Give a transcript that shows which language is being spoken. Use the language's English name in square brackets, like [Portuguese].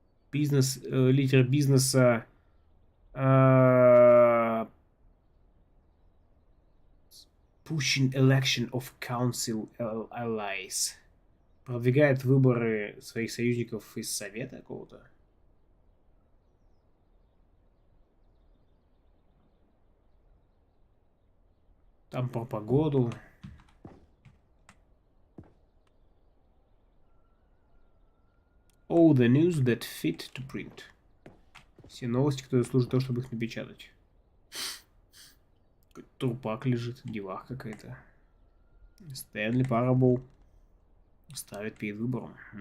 [Russian] Бизнес, лидер бизнеса [English] pushing election of council allies. [Russian] Продвигает выборы своих союзников из совета какого-то. Там про погоду. [English] All the news that fit to print. [Russian] Все новости, которые служат того, чтобы их напечатать. Трупак лежит, девах какая-то. Стэнли Парабл ставит перед выбором.